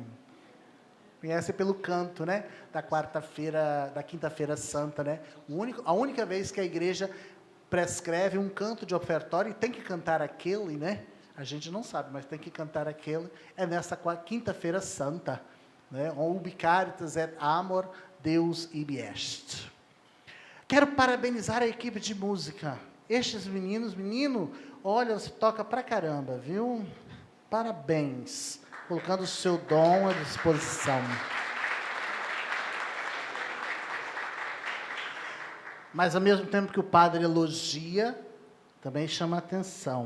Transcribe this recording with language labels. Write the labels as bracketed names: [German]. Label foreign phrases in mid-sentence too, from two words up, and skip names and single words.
[Portuguese] Conhecem pelo canto, né? Da quarta-feira, da quinta-feira santa, né? A única vez que a igreja prescreve um canto de ofertório, e tem que cantar aquele, né? A gente não sabe, mas tem que cantar aquele, é nessa quinta-feira santa, né? [Latin] Ubi caritas et amor, Deus ibi est. [Portuguese] Quero parabenizar a equipe de música. Estes meninos, olha, você toca pra caramba, viu? Parabéns, colocando o seu dom à disposição. Mas, ao mesmo tempo que o padre elogia, também chama a atenção.